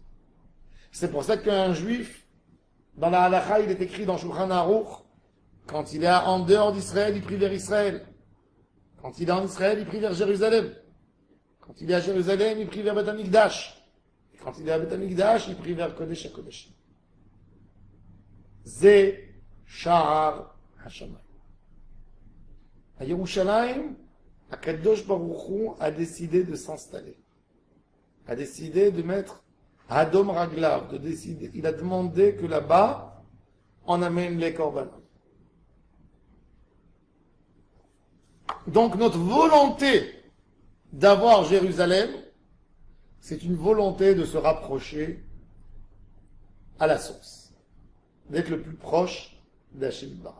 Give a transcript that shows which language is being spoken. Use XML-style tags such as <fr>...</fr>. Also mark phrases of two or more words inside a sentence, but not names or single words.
<fr>C'est pour ça qu'un juif, dans la halakha, il est écrit dans Shulchan Aruch, quand il est en dehors d'Israël, il prie vers Israël. Quand il est en Israël, il prie vers Jérusalem. Quand il est à Jérusalem, il prie vers Beth Amikdash. Quand il est à Beth Amikdash, il prie vers</fr> <he>קודש הקודשים. זה שער השמים.</he> <fr>À Yerushalayim,</fr> <he>הקדוש ברוך הוא</he> <fr>a décidé de s'installer. A décidé de mettre</fr> <he>הדום רגליו,</he> <fr>de décider. Il a demandé que là-bas, on amène les korbanot. Donc notre volonté d'avoir Jérusalem, c'est une volonté de se rapprocher à la source, d'être le plus proche d'</fr> <he>השם ברך.</he>